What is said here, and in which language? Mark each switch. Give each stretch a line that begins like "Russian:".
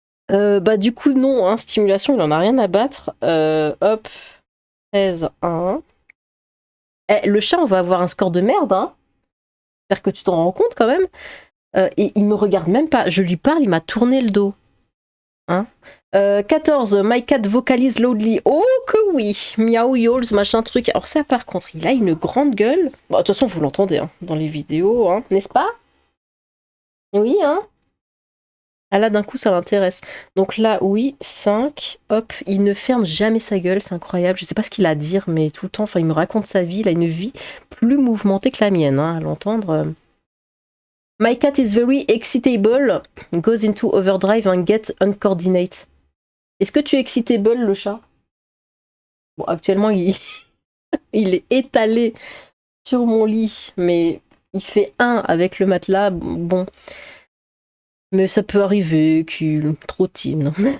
French: Bah, du coup, non, hein, stimulation, il en a rien à battre. Hop. 13, 1. Le chat, on va avoir un score de merde, hein. J'espère que tu t'en rends compte quand même. Et il me regarde même pas. Je lui parle, il m'a tourné le dos.
English: Hein 14, my cat vocalise loudly.
French: Oh que oui, miaou yawls, machin truc. Alors ça par contre, il a une grande gueule. Bon, de toute façon, vous l'entendez hein, dans les vidéos, hein, n'est-ce pas? Oui, hein. Ah là, d'un coup, ça l'intéresse. Donc là, oui, 5. Hop, il ne ferme jamais sa gueule, c'est incroyable. Je sais pas ce qu'il a à dire, mais tout le temps, enfin, il me raconte sa vie. Il a une vie plus mouvementée que la mienne, hein, à l'entendre.
English: My cat is very excitable, goes into overdrive and gets uncoordinate.
French: Est-ce que tu es excitable, le chat? Bon, actuellement, il est étalé sur mon lit, mais il fait un avec le matelas. Bon, mais ça peut arriver qu'il trottine.